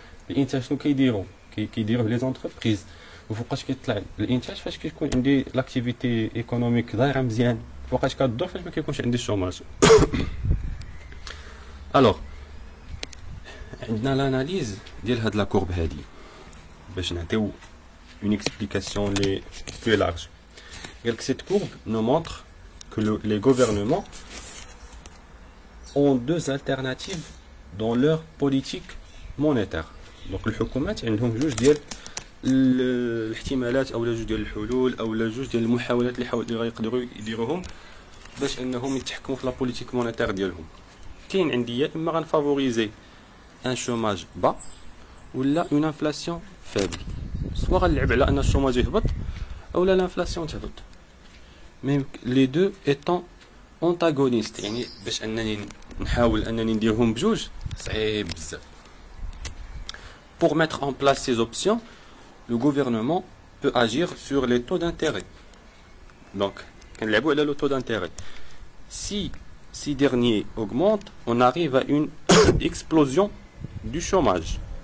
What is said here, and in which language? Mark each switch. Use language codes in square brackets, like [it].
[ar] الانتاج شنو كيديروه لي زونتربريز، وفوقاش كيطلع الانتاج فاش كيكون عندي لاكتيفيتي ايكونوميك دايره مزيان، فوقاش كتدور فاش ما كيكونش عندي الشوماج. الوغ عندنا لاناليز ديال هاد لا كورب هادي باش نعطيو [fr] une explication les plus large. Cette courbe nous montre que les gouvernements ont deux alternatives dans leur politique monétaire. [ar] Donc الحكومات عندهم جوج ديال الاحتمالات او جوج ديال الحلول او جوج ديال المحاولات اللي غيقدروا يديروهم باش انهم يتحكموا في لا بوليتيك مونيتير ديالهم. كاين عندي يا اما غنفافوريزي ان شوماج با ولا اون انفلاسيون فابل، سوا غنلعب على ان الشوماج يهبط اولا لانفلاسيون تهبط. ميم لي دو ايطون اونتاغونيست، يعني باش انني نحاول انني نديرهم بجوج صعيب بزاف. [fr] Pour mettre en place ces options, le gouvernement peut agir sur les taux d'intérêt. Donc, [ar] كنلعبوا على [fr] le taux d'intérêt. Si ces derniers augmentent, on arrive à une explosion du chômage.